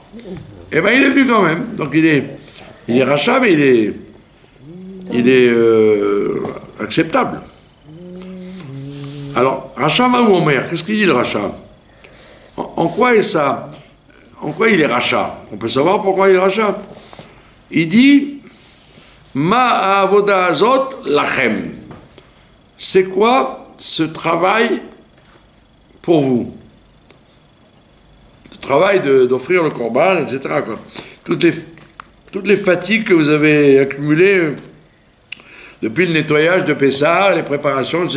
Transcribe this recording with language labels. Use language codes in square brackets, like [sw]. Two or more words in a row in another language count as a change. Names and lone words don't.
[fr] Eh bien, il est venu quand même. Donc il est Racha, mais il est acceptable. Alors, Racha ou Omer, qu'est-ce qu'il dit le Racha? En quoi est ça? En quoi il est Racha? On peut savoir pourquoi il est Racha. Il dit [he] מה העבודה הזאת לכם. [fr] C'est quoi ce travail pour vous? Le travail d'offrir le korban, etc. quoi. Toutes les fatigues que vous avez accumulées depuis le nettoyage de Pessah, les préparations, etc.